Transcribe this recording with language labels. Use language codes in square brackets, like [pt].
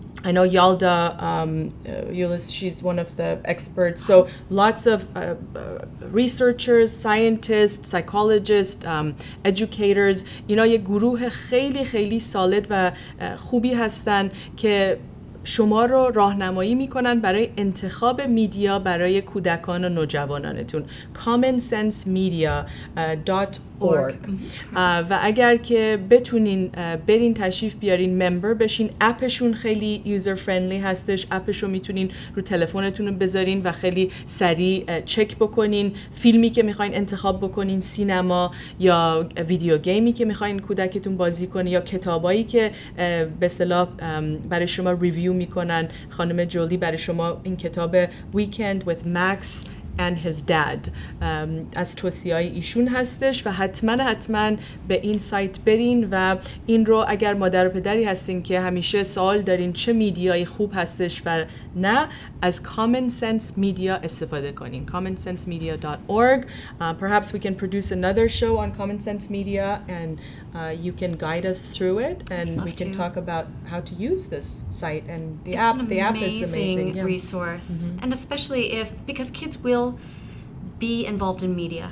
[en] I know Yalda, Yulis, she's one of the experts. So lots of researchers, scientists, psychologists, educators. [fa] اینا یه گروه خیلی خیلی سالد و خوبی هستن که شما رو راهنمایی میکنن برای انتخاب میدیا برای کودکان و نوجوانانتون. [en] commonsensemedia.org. [fa] و اگر که بتونین برین تشریف بیارین، ممبر بشین، اپشون خیلی یوزر فرندلی هستش، اپشو میتونین رو تلفنتون رو بذارین و خیلی سریع چک بکنین فیلمی که میخواین انتخاب بکنین، سینما یا ویدیو گیمی که میخواین کودکتون بازی کنه، یا کتابایی که به اصطلاح برای شما ریویو میکنن. خانم جولی برای شما این کتاب Weekend with Max and his dad از توصیه‌های ایشون هستش و حتما به این سایت برین و این رو اگر مادر و پدری هستین که همیشه سوال دارین چه میدیایی خوب هستش و نه، از Common Sense Media استفاده کنین. [en] commonsensemedia.org. Perhaps we can produce another show on Common Sense Media and you can guide us through it, and we can talk about how to use this site and the app. The app is amazing. Resource, and especially because kids will be involved in media.